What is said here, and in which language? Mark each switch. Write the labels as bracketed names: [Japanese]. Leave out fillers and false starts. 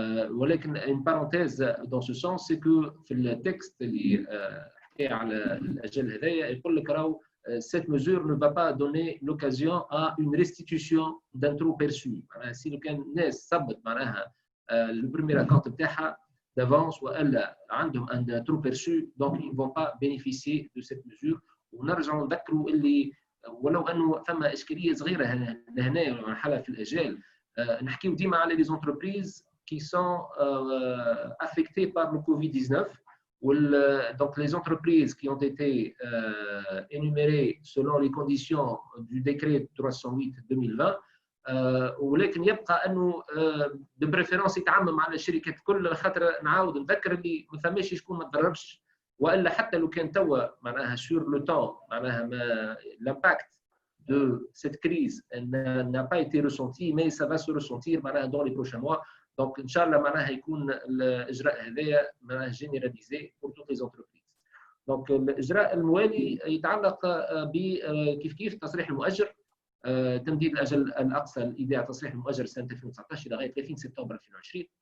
[French] ولكن une parenthèse dans ce sens c'est que [Arabic] في التكست اللي حكى على الاجل هذايا يقول لك راهو [French] cette mesure ne va pas donner l'occasion à une restitution d'un trop perçu. Si [Arabic] لو كان الناس صبت معناها [French] le premier account بتاعها d'avance [Arabic] والا عندهم [French] un trop perçu donc ils ne vont pas bénéficier de cette mesure. [Arabic] ونرجعوا نذكروا اللي ولو انه ثم اشكاليه صغيره هنا حاله في الاجال نحكيو ديما على لي زونتربريز [French] qui sont affectées par le Covid-19. Donc les entreprises qui ont été énumérées selon les conditions du décret 308/2020 [Arabic] ولكن يبقى انه [French] de préférence [Arabic] يتعمم على الشركات الكل خاطر نعاود نذكر اللي ما ثماش شكون ما تضررش والا حتى لو كان توا معناها [French] sur le temps معناها l'impact de cette crise n'a pas été ressenti mais ça va se ressentir معناها dans les prochains mois. [Arabic] Donc ان شاء الله معناها يكون الاجراء هذايا معناها جينيراليزي [French] pour toutes les entreprises. [Arabic] Donc الاجراء الموالي يتعلق بكيف كيف تصريح المؤجر تمديد الاجل الاقصى لايداع تصريح المؤجر سنه 2019 الى غايه 30 سبتمبر 2020.